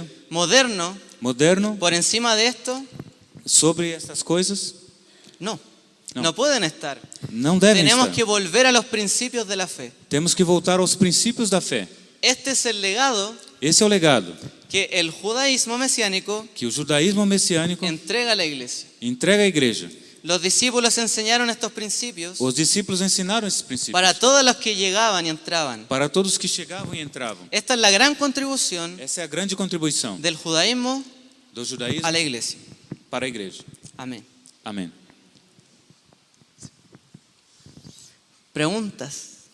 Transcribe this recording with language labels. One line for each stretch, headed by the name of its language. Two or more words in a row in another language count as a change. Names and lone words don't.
Spanish: moderno,
Portuguese: moderno,
Spanish: por encima de esto.
Portuguese: sobre essas coisas?
Spanish: No,
Portuguese: No.
Spanish: no pueden estar.
Portuguese: Não devem
Spanish: Tenemos
Portuguese: estar.
Spanish: que volver a los principios de la fe.
Portuguese: Temos que voltar aos princípios da fé.
Spanish: Este es el legado
Portuguese: Esse é o legado
Spanish: que el judaísmo mesiánico
Portuguese: que o judaísmo messiânico
Spanish: entrega a la iglesia.
Portuguese: entrega à igreja.
Spanish: Los discípulos enseñaron estos principios
Portuguese: Os discípulos ensinaram esses princípios
Spanish: para todos los que llegaban y entraban.
Portuguese: para todos que chegavam e entravam.
Spanish: Esta es la gran contribución
Portuguese: Essa é a grande contribuição
Spanish: del judaísmo
Portuguese: do judaísmo
Spanish: a la iglesia.
Portuguese: para a igreja.
Spanish: Amén.
Portuguese: Amém.
Spanish: Preguntas.